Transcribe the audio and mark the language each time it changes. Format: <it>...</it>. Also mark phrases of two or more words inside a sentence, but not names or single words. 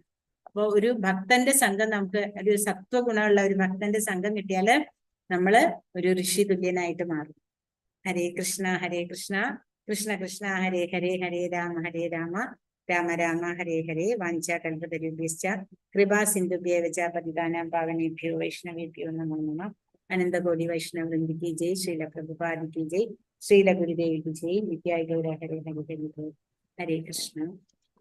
<ml>അപ്പോൾ ഒരു ഭക്തന്റെ സംഘം, നമുക്ക് ഒരു സത്വഗുണമുള്ള ഒരു ഭക്തന്റെ സംഘം കിട്ടിയാല് നമ്മള് ഒരു ഋഷി തുല്യനായിട്ട് മാറും.</ml> <sa>हरे कृष्ण कृष्ण कृष्ण हरे हरे हरे राम राम राम हरे हरे. वाञ्छा कल्पतरुभ्यश्च कृपा सिन्धुभ्येव च पतितानां पावनेभ्यो वैष्णवेभ्यो नमो नमः. अनन्तकोटि वैष्णव वृन्द</sa> <hi>की जय, श्रील प्रभुपाद की जय, श्रील गुरुदेव की जय, नित्याय गौर हरे हरे हरे हरे कृष्ण.</hi>